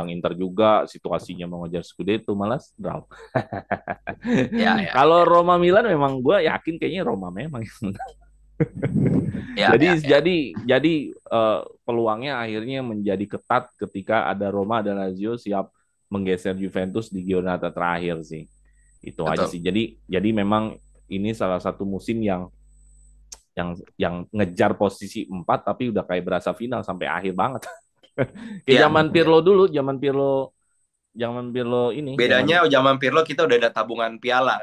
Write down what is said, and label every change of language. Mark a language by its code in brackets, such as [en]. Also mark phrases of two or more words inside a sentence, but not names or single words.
[id] kandang Inter juga, situasinya mengejar Scudetto malas draw. ya ya Kalau ya Roma Milan memang gue yakin kayaknya Roma memang yang menang. ya Jadi ya ya. jadi peluangnya akhirnya menjadi ketat ketika ada Roma dan Lazio siap menggeser Juventus di giornata terakhir sih. Itu aja Betul. sih. Jadi memang ini salah satu musim yang ngejar posisi 4 tapi udah kayak berasa final sampai akhir banget. Kayak Ya, zaman ya. Pirlo dulu, zaman Pirlo ini, zaman Bedanya zaman Pirlo kita udah ada tabungan piala kan.